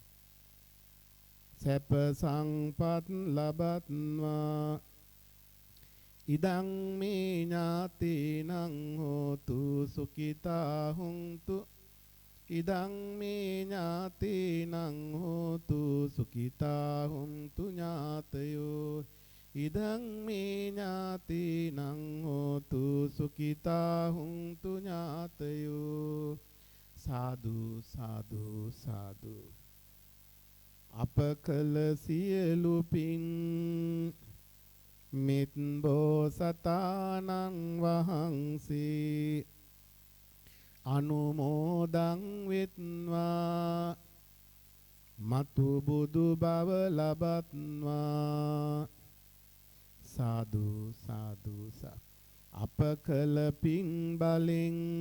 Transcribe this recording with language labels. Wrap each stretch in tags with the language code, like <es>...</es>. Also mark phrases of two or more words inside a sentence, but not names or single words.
<si>සැප සංපත් ලබත්වා</si> <pi>ඉදං මේ ඥාතීනං හෝතු සුඛිතා හුන්තු ඉදං මේ ඥාතීනං හෝතු සුඛිතා හුන්තු ඥාතයෝ ඉදං මේ ඥාතීනං හෝතු සුඛිතා හුන්තු ඥාතයෝ සාදු සාදු සාදු.</pi> <si>අප කළ සියලු පින් මෙත් බෝසතාණන් වහන්සේ අනුමෝදන් වෙත්වා මතු බුදු බව ලබත්වා සාදු සාදු අප කළ පින් බලෙන්</si>